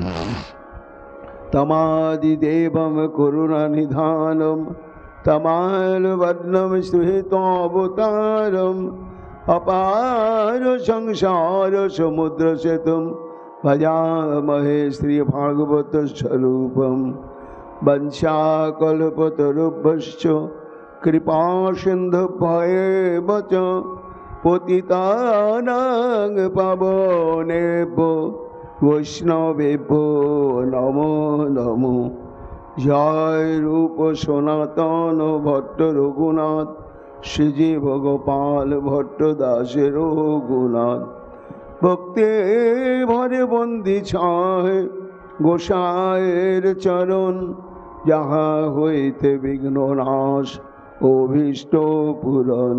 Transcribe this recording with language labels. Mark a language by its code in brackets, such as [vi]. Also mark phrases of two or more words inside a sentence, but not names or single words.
[sa] तमादिदेवं करुणानिधानं तमालवर्णं सुहितावतारम् अपार संसार समुद्र सेतुं भजामहे श्री भागवत स्वरूपं वंशाकल्पतरुभ्यश्च कृपा सिन्धुभ्येव च पतितानां पावनेभ्यो वैष्णवेभ्यो नमो नमो [bn] জয় রূপ সনাতন ভট্ট রঘুনাথ, শ্রীজীব গোপাল ভট্ট দাসের রঘুনাথ। ভক্তে ভরে বন্দি ছয় গোসাইয়ের চরণ, যাহা হইতে বিঘ্ন নাশ অভীষ্ট পূরণ।